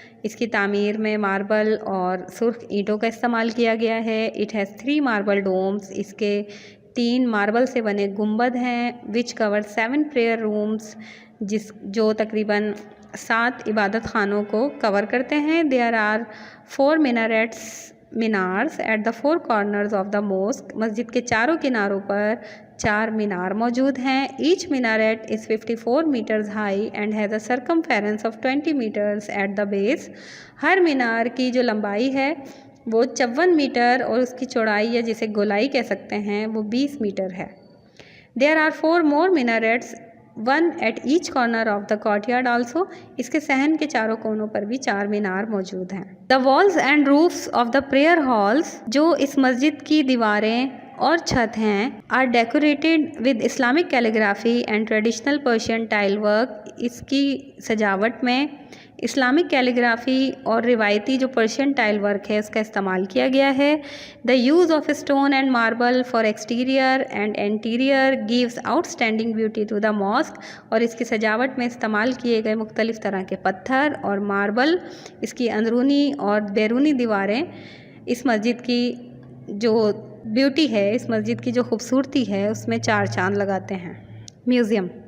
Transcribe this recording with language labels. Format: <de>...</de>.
<ur>اس کی تعمیر میں ماربل اور سرخ اینٹوں کا استعمال کیا گیا ہے.</ur> <en>It has 3 marble domes.</en> <ur>اس کے 3 ماربل سے بنے گنبد ہیں</ur> <en>which cover 7 prayer rooms,</en> <ur>جو تقریباً 7 عبادت خانوں کو کور کرتے ہیں.</ur> <en>There are 4 minarets at the 4 corners of the mosque.</en> <ur>مسجد کے چاروں کناروں پر 4 مینار موجود ہیں.</ur> <en>Each minaret is 54 metres high and has a circumference of 20 metres at the base.</en> <ur>ہر مینار کی جو لمبائی ہے وہ 54 میٹر اور اس کی چوڑائی یا جسے گولائی کہہ سکتے ہیں وہ 20 میٹر ہے.</ur> <en>There are 4 more minarets, 1 at each corner of the courtyard also.</en> <ur>اس کے صحن کے چاروں کونوں پر بھی 4 مینار موجود ہیں.</ur> <en>The walls and roofs of the prayer halls،</en> <ur>جو اس مسجد کی دیواریں اور چھت ہیں،</ur> <en>are decorated with Islamic calligraphy and traditional Persian tile work.</en> <ur>اس کی سجاوٹ میں اسلامک کیلیگرافی اور روایتی جو پرشین ٹائل ورک ہے اس کا استعمال کیا گیا ہے.</ur> <en>The use of stone and marble for exterior and interior gives outstanding beauty to the mosque.</en> <ur>اور اس کی سجاوٹ میں استعمال کیے گئے مختلف طرح کے پتھر اور ماربل اس کی اندرونی اور بیرونی دیواریں اس مسجد کی جو بیوٹی ہے، اس مسجد کی جو خوبصورتی ہے اس میں 4 چاند لگاتے ہیں. میوزیم.</ur>